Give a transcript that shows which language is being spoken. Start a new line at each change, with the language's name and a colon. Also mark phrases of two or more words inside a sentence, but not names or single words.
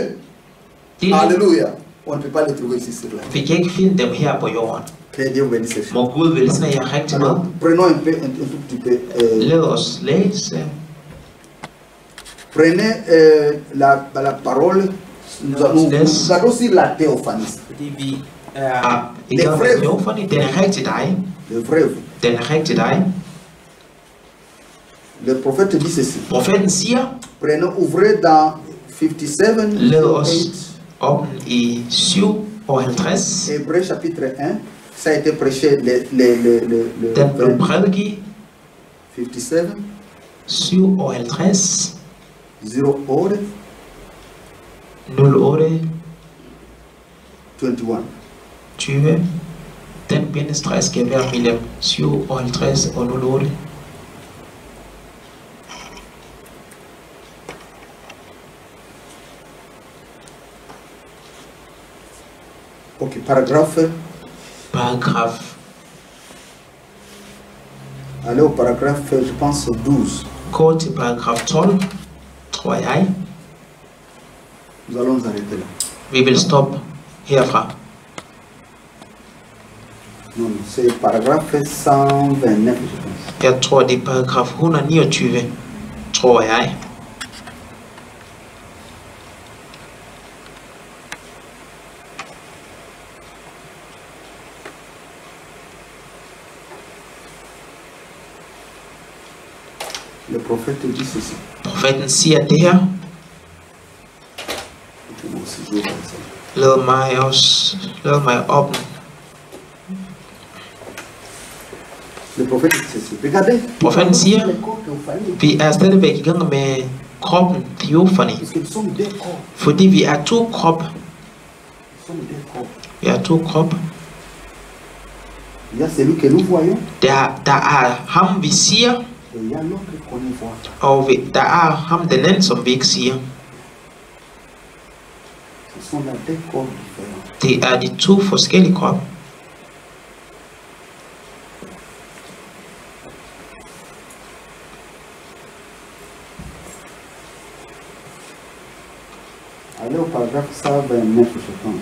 Danish: det er
French: alléluia, on ne peut pas les trouver ici sur la terre.
Danish: vi kan ikke finde dem her på jorden.
French: Que Dieu bénisse ces choses.
Danish: Må Gud velsigne jer rigtig meget.
French: Alors, prenons un tout petit peu.
Danish: Lad os læse.
French: Prenez la parole. Nous allons sur la théophanie.
Danish: Fordi vi er i gang med teofani. Den er rigtig dig.
French: Le vrai vous.
Danish: Den er rigtig dig.
French: Le prophète dit ceci.
Danish: Profeten siger,
French: Prenons, ouvrez dans 57,
Danish: lad os 8, op i 57.
French: Hébreux chapitre 1. Ça a été prêché le
Danish: Den blev prædiket 57, 57 08, 08 21. 20. Den bindestreg skal være mellem 57 og 08.
French: Ok, paragraphe.
Danish: Paragraf.
French: Allez au paragraphe, je pense 12.
Danish: Gå til paragraf 12, tror jeg.
French: Nous allons nous arrêter là.
Danish: Vi vil stoppe herfra.
French: Non, c'est paragraphe 129, je pense.
Danish: Jeg tror, det er paragraf 129, tror jeg.
French: Le prophète dit ceci.
Danish: Profeten siger det her.
French: Moi aussi, je vais voir ça.
Danish: Lad mig op.
French: Le prophète dit ceci. Regardez.
Danish: Profeten siger,
French: Les corps théophaniques,
Danish: vi er stadigvæk i gang med kroppen teofani.
French: parce que nous sommes deux corps.
Danish: Fordi vi er to krop.
French: Nous sommes deux corps.
Danish: Vi er to krop.
French: Il y a celui que nous voyons
Danish: Der er ham, vi siger,
French: et il y a l'autre qu'on ne voit pas.
Danish: og der er ham, den anden, som vi ikke siger.
French: Ce sont là deux corps différents.
Danish: Det er de to forskellige kroppe.
French: Allez au paragraphe 129, je pense.